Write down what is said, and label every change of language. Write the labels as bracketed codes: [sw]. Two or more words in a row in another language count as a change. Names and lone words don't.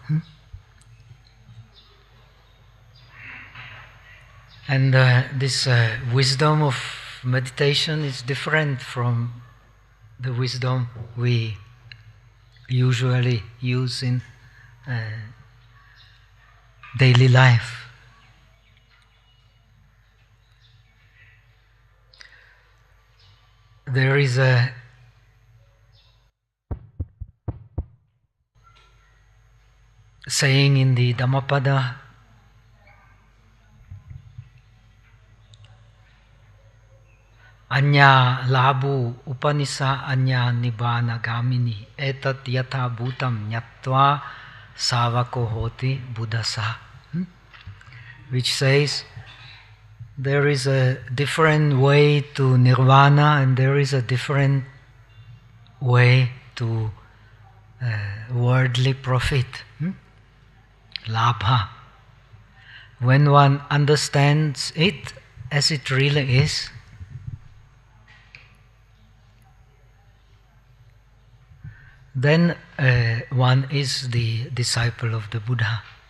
[en] And this wisdom of meditation is different from the wisdom we usually use in daily life. There is a saying in the Dhammapada, [pi] Anya labu upanisa anya nibbana gamini etat yatha bhutam nyatva savako hoti buddhasa, [en] which says there is a different way to nirvana and there is a different way to worldly profit, labha. When one understands it as it really is, then one is the disciple of the Buddha.